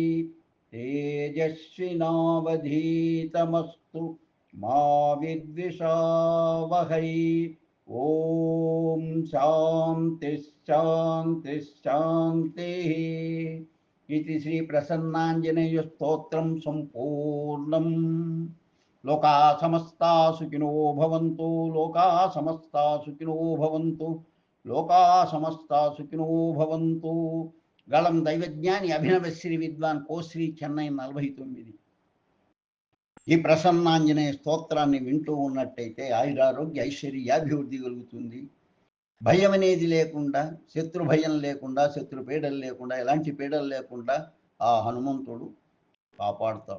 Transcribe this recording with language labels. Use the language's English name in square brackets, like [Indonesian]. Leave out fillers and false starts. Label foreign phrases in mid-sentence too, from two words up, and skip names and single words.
[Sanskrit] तेजस्विनावधीतमस्तु मा विद्विषावहै ॐ शान्तिः इति श्री प्रसन्नाञ्जनेय स्तोत्रं सम्पूर्णम् लोका समस्ता सुखिनो भवन्तु लोका समस्ता सुखिनो भवन्तु लोका समस्ता सुखिनो भवन्तु गलं दैवज्ञानी अभिनव श्री विद्वान कोश्री చెన్నై 49 [Telugu] ఈ ప్రసన్నాంజనేయ స్తోత్రాన్ని వింటూ ఉన్నట్టయితే ఆయురారోగ్య ఐశ్వర్యాభివృద్ధి కలుగుతుంది. భయం అనేది లేకుండా, శత్రు భయం లేకుండా, శత్రు పీడలు లేకుండా, ఎలాంటి పీడలు లేకుండా ఆ హనుమంతుడు కాపాడుతాడు.